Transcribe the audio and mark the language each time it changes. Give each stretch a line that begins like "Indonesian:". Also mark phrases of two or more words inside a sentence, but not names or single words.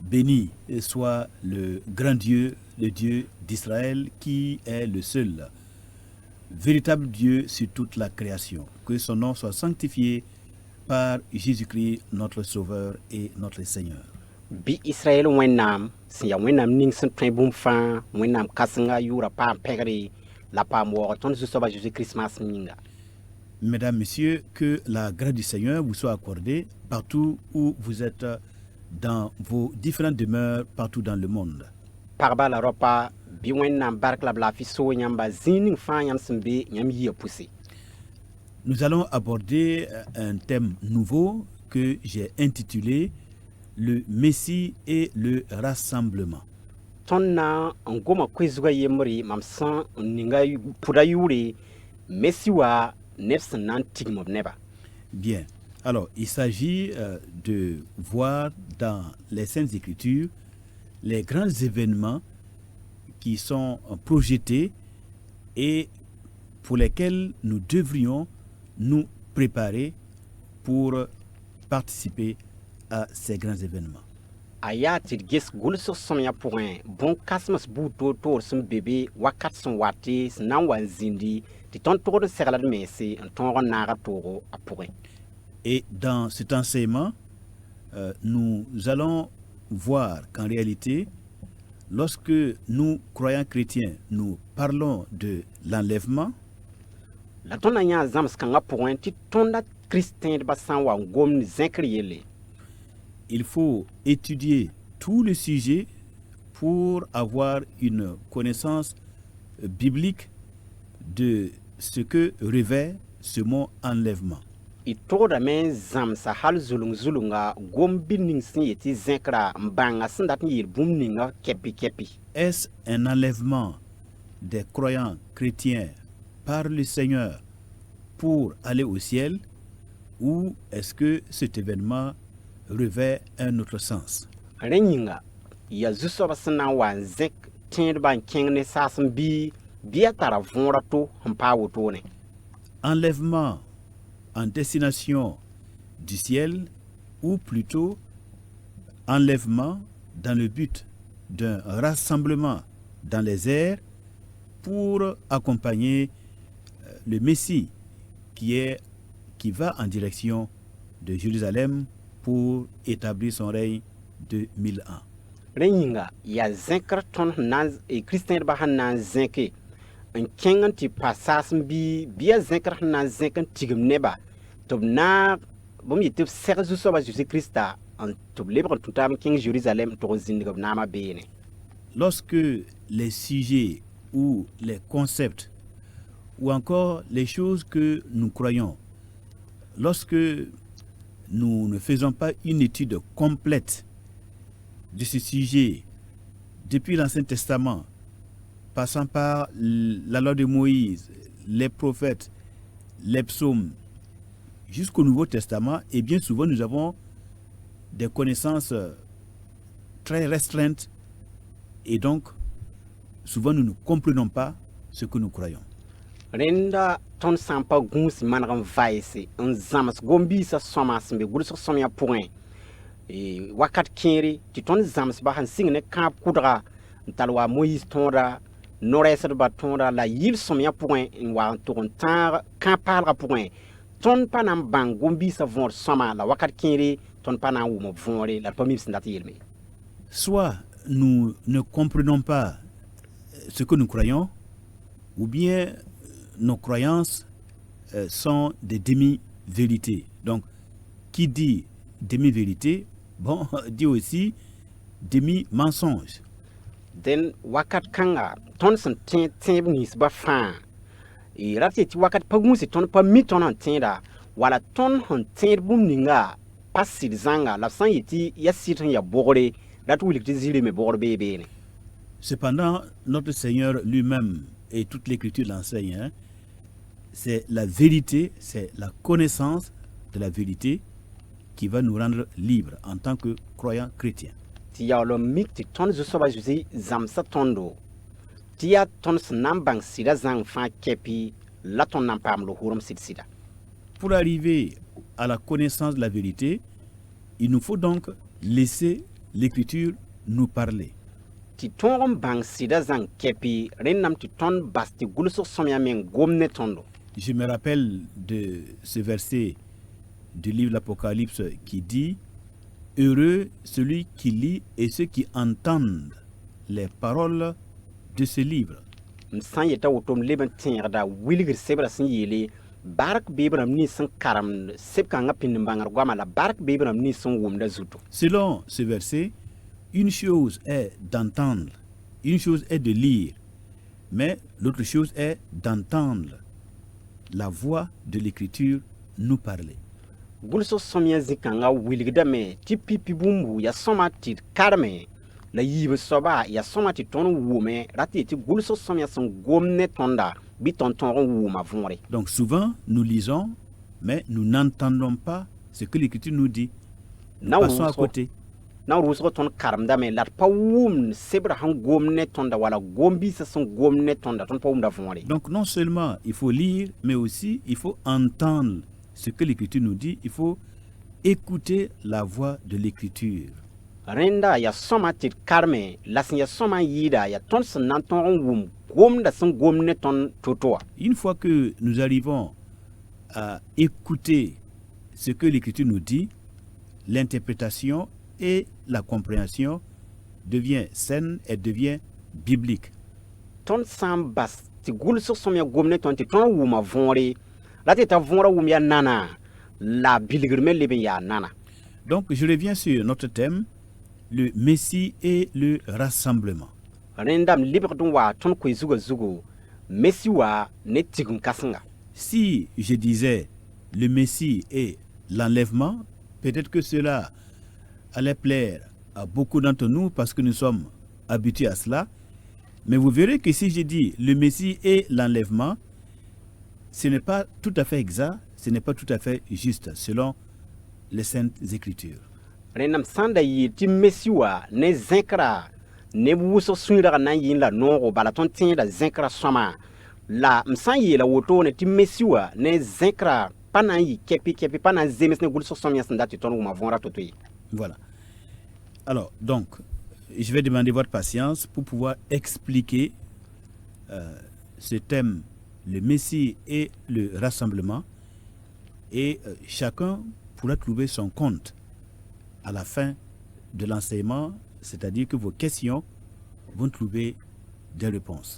French: Béni soit le grand Dieu, le Dieu d'Israël, qui est le seul véritable Dieu sur toute la création. Que son nom soit sanctifié par Jésus-Christ, notre Sauveur et notre Seigneur.
Mossi: Bi Israël wẽnnaam sẽn yaa wẽnnaam ning sẽn tõe bũmb fãa wẽnnaam kãsenga yʋʋra paam pɛgre la paam waoog tõnd Zu-soabã Jésus-Christ maasem yĩnga.
French: Mesdames, Messieurs, que la grâce du Seigneur vous soit accordée partout où vous êtes dans vos différentes demeures partout dans le monde.
Mossi: Pagba la raopa bɩ wẽnnaam bark la b laafɩ soo yãmba zĩig ning fãa yãmb sẽn be yãmb yɩa pʋse.
French: Nous allons aborder un thème nouveau que j'ai intitulé le Messie et le rassemblement.
Mossi: Tõnd na n goma koe-zugã yembre mam sẽn n ninga pʋda yʋʋre mesi wa neb sẽn na n tigm b neba.
French: Bien. Alors, il s'agit de voir dans les Saintes Écritures les grands événements qui sont projetés et pour lesquels nous devrions nous préparer pour participer à ces grands événements.
Mossi: A yaa tɩ d ges gʋlsg sõmyã pʋgẽ bõn-kãsems buud toor-toor sẽn be be wakat sẽn wate sẽn na n wa n zĩndi tɩ tõnd togd n segla d mense n tõog n naaga toogo a pʋgẽ.
French: Et dans cet enseignement, nous allons voir qu'en réalité, lorsque nous, croyants chrétiens, nous parlons de l'enlèvement,
Mossi: La tõnd na yãa zãms-kãngã pʋgẽ tɩ tõnda Kirist-tẽedbã sã n wa n gomd zẽkr yelle.
French: il faut étudier tout le sujet pour avoir une connaissance biblique de ce que revêt ce mot enlèvement.
Mossi: Y togdame n zãmsa hal zulung-zulunga gom bil ning sẽn yetɩ zẽkra n bãnga sẽn dat n yeel bũmb ninga kɛpi-kɛpi.
French: Est-ce un enlèvement des croyants chrétiens par le Seigneur pour aller au ciel ou est-ce que cet événement revêt un autre sens?
Mossi: Rẽ yĩnga yaa zu-soabã sẽn na n wa n zẽk tẽedbã n kẽng ne saasem bɩ a tara võora to n paa wotone.
French: Enlèvement en destination du ciel ou plutôt enlèvement dans le but d'un rassemblement dans les airs pour accompagner le Messie qui va en direction de Jérusalem pour établir son règne de 1000 ans.
Mossi: Rẽ yĩnga yaa zẽkr tõnd Kirist-tẽedbã sẽn na n zẽke n kẽng n tɩ pa saasem bɩ yaa zẽkr sẽn na n zẽk n tigm neba tɩ b naag bõmb yetɩ b sɛg Zu-soabã Jésus-Krista tɩ b lebg n tũ taab n kẽng Jérusalem n tog n zĩndg b naamã beene.
French: Lorsque les sujets ou les concepts ou encore les choses que nous croyons, lorsque nous ne faisons pas une étude complète de ce sujet depuis l'Ancien Testament, passant par la loi de Moïse, les prophètes, les psaumes, jusqu'au Nouveau Testament, et bien souvent nous avons des connaissances très restreintes et donc souvent nous ne comprenons pas ce que nous croyons.
Mossi: Rẽnda tõnd sã n pa gũus maneg n vaɛse n zãms gom-biisã sõma sẽn be gʋlsg sõmyã pʋgẽ wakat kẽere tɩ tõnd zãmsba sẽn sɩng ne kãab kʋdga n tall wa Moïse tõoda no-rɛɛsdbã tõoda la yɩl sõmyã pʋgẽ n wa n tʋg n tãag kãab-paalgã pʋgẽ tõnd pa na n bãng gom-biisã võor sõma la wakat kẽere tõnd pa na n wʋm b võore la d pa mi b sẽn dat yelme.
French: Soit nous ne comprenons pas ce que nous croyons, ou bien nos croyances sont des demi-vérités. Donc, qui dit demi-vérité bon, dit aussi demi-mensonge.
Mossi: den wakat kãnga tõnd sẽn tẽeb ninsba fãa rat tɩ wakat pa gũuse tõnd pa mi tõnd n tẽeda wala tõnd sẽn tẽed bũmb ninga pa sɩd zãnga la b sã n yɩ tɩ ya sɩd sẽn ya bogre rat wilg tɩ zɩre me bogr bee beene.
French: Cependant, notre Seigneur lui-même et toute l'Écriture l'enseigne, hein, c'est la vérité, c'est la connaissance de la vérité qui va nous rendre libres en tant que croyants chrétiens.
Mossi: tɩ yaool n mik tɩ tõnd zu-soaba Zeezi zãmsa tõndo tɩ yaa tõnd sẽn na n bãng sɩda zãng fãa kɛpɩ la tõnd na n paam lo-hʋʋrem sɩd-sɩda.
French: Pour arriver à la connaissance de la vérité, il nous faut donc laisser l'Écriture nous parler.
Mossi: tɩ tõog n bãng sɩda zãng kɛpɩ rẽnnaam tɩ tõnd bas tɩ gʋlsg sõmya me n gom ne tõndo.
French: Je me rappelle de ce verset du livre de l'Apocalypse qui dit « Heureux celui qui lit et ceux qui entendent les paroles de ce livre. »
Mossi: M sã n yeta woto m leb n tẽegda wilgd sebra sẽn yeele bark beebrãmb nins sẽn karemd seb-kãngã pĩnd n bãngr goama la bark beebrãmb nins sẽn wʋmda zutu.
French: Selon ce verset, une chose est d'entendre, une chose est de lire, mais l'autre chose est d'entendre la voix de l'Écriture nous parler.
Mossi: Gʋlsg sõmyã zĩ-kãngã wilgdame tɩ pipi bũmbu ya sõma tɩ d karme la yiib soaba ya sõma tɩ tõnd n wʋme rat tɩ yetɩ gʋlsg sõmyã sẽn gom ne tõnda bɩ tõnd tõog n wʋʋma võore.
French: Donc souvent, nous lisons, mais nous n'entendons pas ce que l'Écriture nous dit. Nous passons à côté.
Mossi: Na n rʋʋsg tõnd karemdame la d pa wʋmd sebra sẽn gom ne tõnda wala gom-biisã sẽn gom ne tõnda tõnd pa wʋmda võore.
French: Donc non seulement il faut lire, mais aussi il faut entendre ce que l'Écriture nous dit. Il faut écouter la voix de l'Écriture.
Mossi: Rẽnda ya sõma tɩ d karme la sẽn ya sõma n yɩɩda ya tõnd sẽn na n tõog n wʋm gomda sẽn gom ne tõnd to-toa.
French: Une fois que nous arrivons à écouter ce que l'Écriture nous dit, l'interprétation et la compréhension devient saine et devient biblique.
Mossi: Tõnd sã n bas tɩ gʋlsg sõmyã gom ne tõnd tɩ tõnd wʋma võore la tɩ t'a võorã wʋm ya nana la bilgr me leb n yaa nana.
French: Donc je reviens sur notre thème, le Messie et le rassemblement.
Mossi: Rẽndam lebgd n waa tõnd koe zuga-zugu mesi wa ne tigim kãsenga.
French: Si je disais le Messie et l'enlèvement, peut-être que cela allait plaire à beaucoup d'entre nous parce que nous sommes habitués à cela. Mais vous verrez que si je dis le Messie et l'enlèvement, ce n'est pas tout à fait exact, ce n'est pas tout à fait juste selon les Saintes Écritures.
Mossi: Rẽndam sã n da yɩɩr tɩ mesi wa ne zẽkra ne wʋsg sũurã na n yɩn la noogo bala tõnd tẽeda zẽkra sõma la m sã n yeela wotone tɩ mesi wa ne zẽkra pa na n yɩ kɛpɩ pa na n zems ne gʋlsg sõmyã sẽn dat tɩ tõnd wʋma võorã to-to ye.
French: Voilà. Alors, donc, je vais demander votre patience pour pouvoir expliquer ce thème, le Messie et le rassemblement, et chacun pourra trouver son compte à la fin de l'enseignement, c'est-à-dire que vos questions vont trouver des réponses.